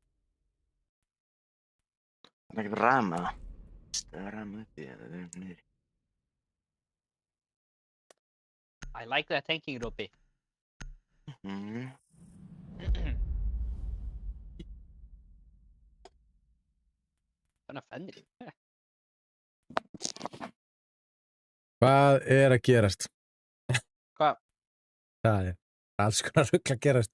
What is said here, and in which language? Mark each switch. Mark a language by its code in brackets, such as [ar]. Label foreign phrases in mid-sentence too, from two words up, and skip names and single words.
[is] Han har ekkert rama. Það er rama uppi eða við erum niðri. [en] I like that thinking, Robby. Mm. [is] Þannig að fennir. Hvað er að gerast? Hvað? Það er alls konar rugl að gerast.